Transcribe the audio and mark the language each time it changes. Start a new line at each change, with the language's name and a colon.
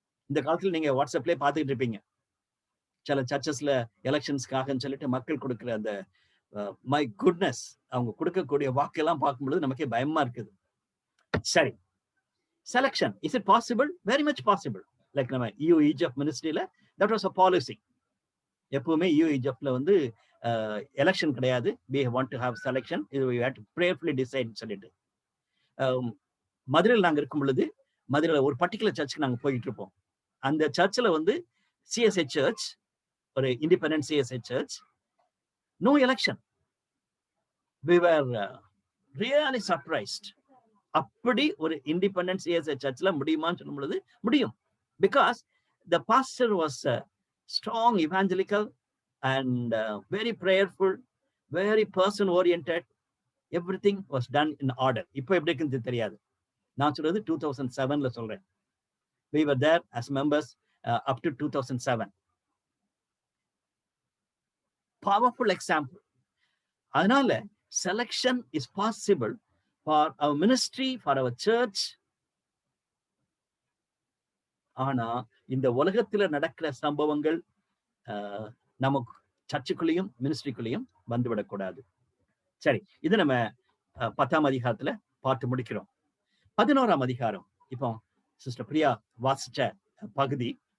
Tamil: இந்த காலத்துல நீங்க வாட்ஸ்அப்லயே பார்த்துக்கிட்டு இருப்பீங்க, சில சர்ச்சஸ்ல எலெக்ஷன்ஸ்க்காக சொல்லிட்டு மக்கள் கொடுக்குற அந்த மை குட்னஸ், அவங்க கொடுக்கக்கூடிய வாக்கெல்லாம் பார்க்கும்பொழுது நமக்கே பயமா இருக்குது.
English: சரி, selection is it possible? Very much possible. Like
Tamil: நம்ம
English: Egypt மினிஸ்ட்ரியில that was a policy.
Tamil: எப்பவுமே ஈஜிப்ட்ல வந்து எலெக்ஷன் கிடையாது,
English: we want to have selection, we have to prayerfully decide
Tamil: சொல்லிட்டு. மதுரையில் நாங்க இருக்கும் பொழுது மதுரையில் ஒரு பர்டிகுலர் சர்ச்சுக்கு நாங்க போயிட்டு இருப்போம். அந்த சர்ச்சில் வந்து சிஎஸ்ஐ சர்ச், ஒரு independent CSI church,
English: No election. we were really surprised.
Tamil: அப்படி ஒரு இண்டிபெண்டன்ட் சிஎஸ்ஐ சர்ச்ல முடியுமான்னு சொல்லும் பொழுது முடியும். Because
English: the pastor was strong evangelical and very prayerful, very person oriented. Everything was done in order.
Tamil: இப்போ எப்படி இருக்குன்னு தெரியாது, நான் சொல்றது 2007ல சொல்றேன்.
English: we were there as members up to 2007. Powerful example.
Tamil: அதனால
English: selection is possible for our ministry, for our church.
Tamil: ஆனா இந்த உலகத்துல நடக்கிற சம்பவங்கள் நமக்கு சர்ச்சுக்குள்ளேயும் மினிஸ்ட்ரிக்குள்ளேயும் வந்துவிடக்கூடாது. சரி, இது நம்ம 10ஆம் அதிகாரத்துல பார்த்து முடிக்கிறோம். 11ஆம் அதிகாரம் இப்போ சிஸ்டர் பிரியா வாசிச்ச பகுதி.